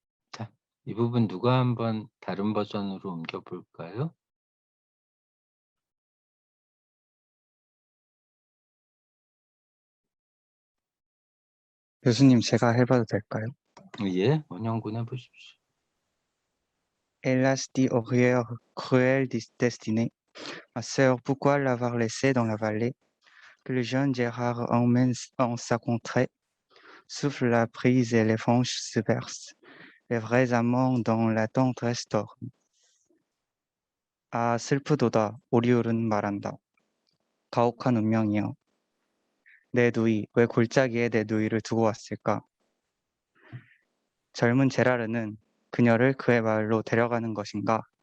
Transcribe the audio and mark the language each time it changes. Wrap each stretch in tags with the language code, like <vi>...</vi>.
<ko>자, 이 부분 누가 한번 다른 버전으로 옮겨볼까요? 교수님, 제가 해봐도 될까요? 예, 원영군 해보십시오.</ko> <fr>Hélas, dit Aurière, cruelle destinée, ma sœur, pourquoi l'avoir laissé dans la vallée, que le jeune Gérard emmène en sa contrée, souffle la brise et les branches se bercent, les vrais amants dans la tendresse dorment.</fr> <ko>아, 슬프도다, 오리울은 말한다. 가혹한 운명이여. 내 누이, 왜 골짜기에 내 누이를 두고 왔을까? 젊은 제라르는 그녀를 그의 마을로 데려가는 것인가?</ko>